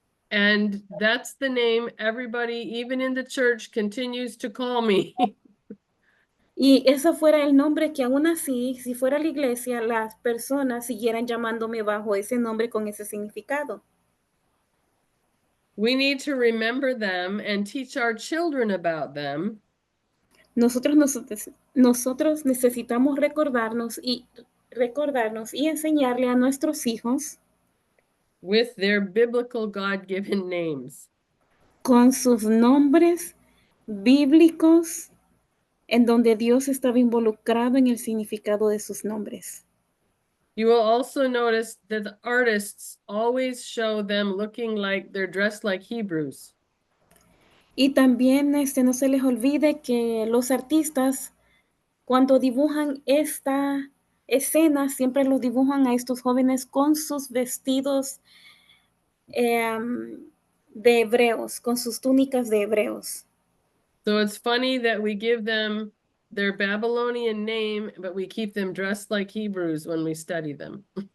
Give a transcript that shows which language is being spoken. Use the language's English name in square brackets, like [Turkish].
[English] And that's the name everybody, even in the church, continues to call me. [Spanish] Y ese fuera el nombre que aún así, si fuera la iglesia, las personas siguieran llamándome bajo ese nombre con ese significado. [English] We need to remember them and teach our children about them. [Spanish] Nosotros necesitamos recordarnos y enseñarle a nuestros hijos [English] With their biblical God-given names. [Spanish] con sus nombres bíblicos en donde Dios estaba involucrado en el significado de sus nombres. [English] You will also notice that the artists always show them looking like they're dressed like Hebrews. [Spanish] Y también no se les olvide que los artistas, cuando dibujan esta escena, siempre los dibujan a estos jóvenes con sus vestidos de hebreos, con sus túnicas de hebreos. [English] So it's funny that we give them their Babylonian name, but we keep them dressed like Hebrews when we study them.